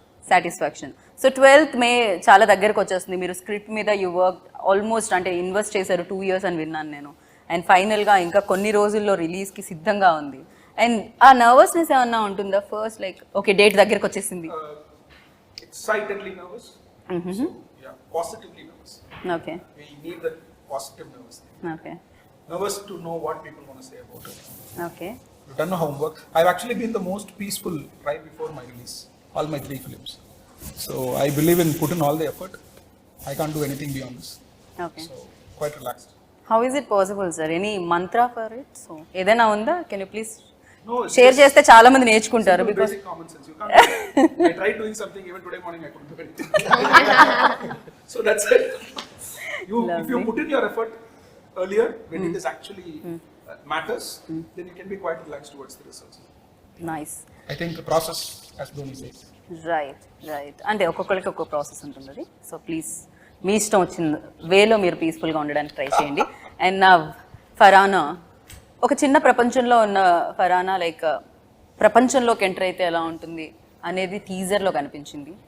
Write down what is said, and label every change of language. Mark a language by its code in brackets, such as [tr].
[te] Satisfaction. So 12th మే చాలా దగ్గరకు వచ్చేస్తుంది. మీరు స్క్రిప్ట్ మీద [en] you work almost, [te] అంటే ఇన్వెస్ట్ చేశారు 2 years అని విన్నాను నేను. అండ్ ఫైనల్గా ఇంకా కొన్ని రోజుల్లో రిలీజ్కి సిద్ధంగా ఉంది. అండ్ ఆ నర్వస్నెస్ ఏమన్నా ఉంటుందా ఫస్ట్, లైక్ ఓకే డేట్ దగ్గరకు వచ్చేసింది? [en] Excitedly nervous. So, yeah, positively nervous. Okay. We need that positive nervousness. Okay. Nervous to know what people want to say about it. Okay. We've done our homework. I've actually been the most peaceful right before my release, all my 3 films. So I believe in put in all the effort. I can't do anything beyond this. Okay. So quite relaxed. How is it possible, sir? Any mantra for it? So [te] ఏదైనా ఉందా? [en] Can you please share [te] చేస్తే చాలా మంది నేర్చుకుంటారు. [en] Because basic common sense. You can't. I tried doing something even today morning. I couldn't do anything. So that's it. If you put in your effort earlier when it is actually matters, then you can be quite relaxed towards the results. Nice. I think the process, as Dhoni says. Right. [te] అంటే ఒక్కొక్కరికి ఒక్కొక్క process ఉంటుంది అది. So please మీ ఇష్టం వచ్చిన వేలో మీరు పీస్ఫుల్గా ఉండడానికి ట్రై చేయండి. అండ్ నా ఫర్హానా, ఒక చిన్న ప్రపంచంలో ఉన్న ఫర్హానా లైక్ ప్రపంచంలోకి ఎంటర్ అయితే ఎలా ఉంటుంది అనేది టీజర్లో కనిపించింది.